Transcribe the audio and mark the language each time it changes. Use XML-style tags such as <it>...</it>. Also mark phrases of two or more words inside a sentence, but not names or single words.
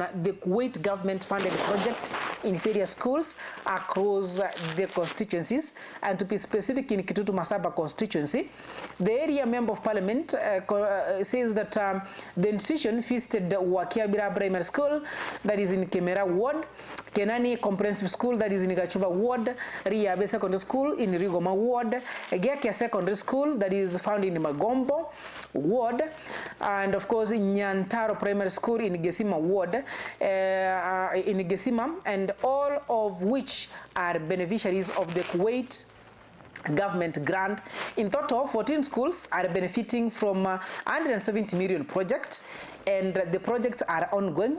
<en>the Kuwait government-funded projects in various schools across the constituencies, and to be specific, in Kitutu Masaba constituency, the area member of parliament says that the institution visited Wakiabira Primary School, that is in Kemera Ward, Kenani Comprehensive School, that is in Gachuba Ward, Riabe Secondary School in Rigoma Ward, Gekia Secondary School, that is found in Magombo Ward, and of course in Nyantaro Primary School in Gesima Ward, in Gesima, and all of which are beneficiaries of the Kuwait government grant. In total, 14 schools are benefiting from 170 million projects, and the projects are ongoing.</en>